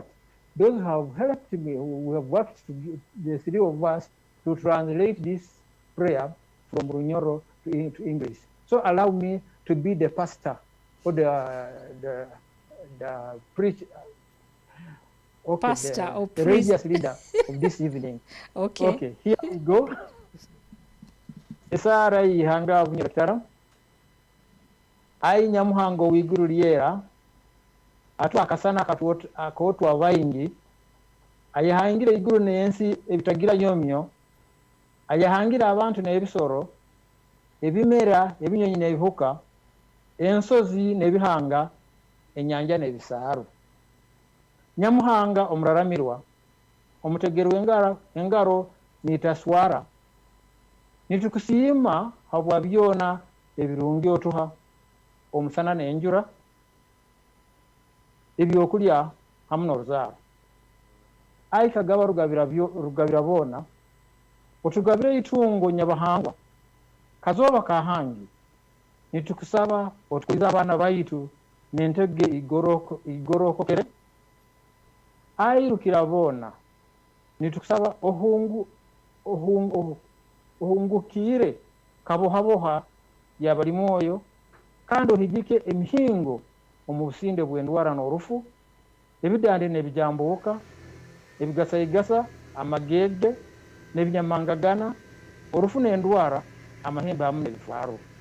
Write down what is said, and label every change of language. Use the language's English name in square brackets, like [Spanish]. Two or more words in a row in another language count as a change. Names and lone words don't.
[English] Those have helped me, who have worked, the three of us, to translate this prayer from Bunyoro to English. So allow me to be the pastor or the preacher, okay, pastor or the priest, religious leader of this evening. okay. Okay, here we go. [Nyoro] Esara ihanga Bunyoro kitara. Ai nyamuhango wiguru lyera. Atu akasana akotwa abaingi. Ayahangira iguru n'ensi ebitagira nyomyo. Ayahangira abantu n'ebisoro, ebimera, ebinyonyi n'ebihuka, ensozi n'ebihanga, enyanja n'ebisaaru. Nyamuhanga omuraramirwa, omutegeru engaro nitaswara. Nitukusiima habwa byona ebirungi otuha, omusana n'enjura, ebyokulya hamu n'oruzaaro. Ai kagaba rugabira bona, otugabire itungo nyabahangwa, kazoba kahangi, nitukusaba otukuliza abana baitu n'entege igorokokere. Ai rukirabona, nitukusaba ohungukire kabohaboha yabali mwoyo, kandi ohigike emihingo omu businde bw'endwara n'orufu, ebidande n'ebijambuuka, ebigasayigasa, amagege, n'ebinyamangagana, orufu n'endwara, amahembe hamu n'ebifaaru.